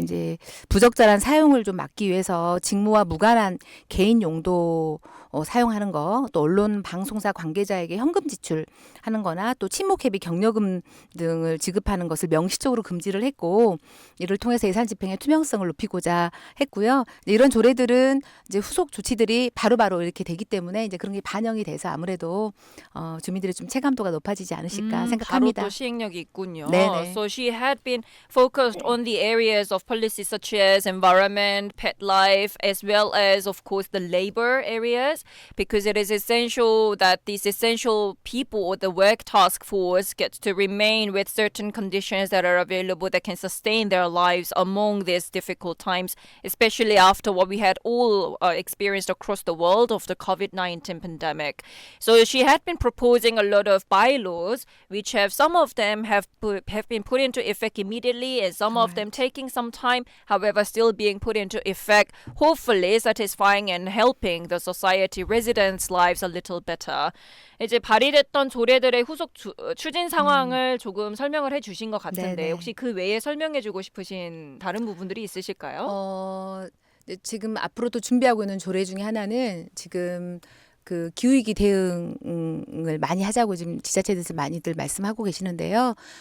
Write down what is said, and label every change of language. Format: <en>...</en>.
<ko>이제 부적절한 사용을 좀 막기 위해서 직무와 무관한 개인 용도 사용하는 거, 또 언론 방송사 관계자에게 현금 지출하는 거나 또 친목회비 경력금 등을 지급하는 것을 명시적으로 금지를 했고 이를 통해서 예산 집행의 투명성을 높이고자 했고요. 이런 조례들은 이제 후속 조치들이 바로바로 이렇게 되기 때문에 이제 그런 게 반영이 돼서 아무래도 주민들의 좀 체감도가 높아지지 않으실까 생각합니다. 바로 또 시행력이 있군요. 네네.</ko> <en>So she had been focused on the areas of policy such as environment, pet life, as well as, of course, the labor areas, because it is essential that these essential people or the work task force gets to remain with certain conditions that are available that can sustain their lives among these difficult times, especially after what we had all experienced across the world of the COVID-19 pandemic. So she had been proposing a lot of bylaws, which have some of them have been put into effect immediately, and some of them taking some time, however, still being put into effect, hopefully satisfying and helping the society residents' lives a little better.</en> <ko>이제 발의됐던 조례들의 후속 추진 상황을 조금 설명을 해주신 것 같은데 네네. 혹시 그 외에 설명해주고 싶으신 다른 부분들이 있으실까요? 지금 앞으로 또 준비하고 있는 조례 중에 하나는 지금 그 기후위기 대응을 많이 하자고 지금 지자체에서 많이들 말씀하고 계시는데요.</ko>